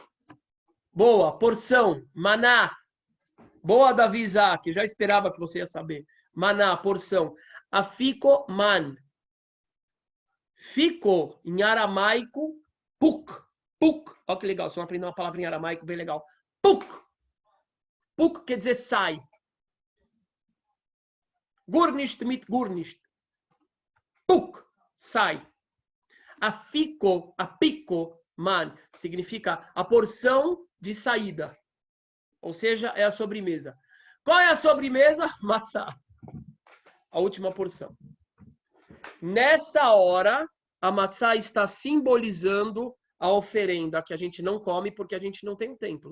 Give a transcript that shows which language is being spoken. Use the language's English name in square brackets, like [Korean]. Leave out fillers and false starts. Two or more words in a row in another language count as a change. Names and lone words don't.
[Portuguese] Boa. Porção. Maná. Boa, Davi Isaac. Já esperava que você ia saber. Maná, porção. Afikoman. Fico, em aramaico, puk. Puk. Olha que legal. Você vai aprender uma palavra em aramaico bem legal. Puk. Puk quer dizer sai. [Yiddish] גאָרנישט מיט גאָרנישט. [Portuguese] Puk. Sai. Afiko, apico, man, significa a porção de saída. Ou seja, é a sobremesa. Qual é a sobremesa? Matzá. A última porção. Nessa hora, a matzá está simbolizando a oferenda que a gente não come porque a gente não tem um templo.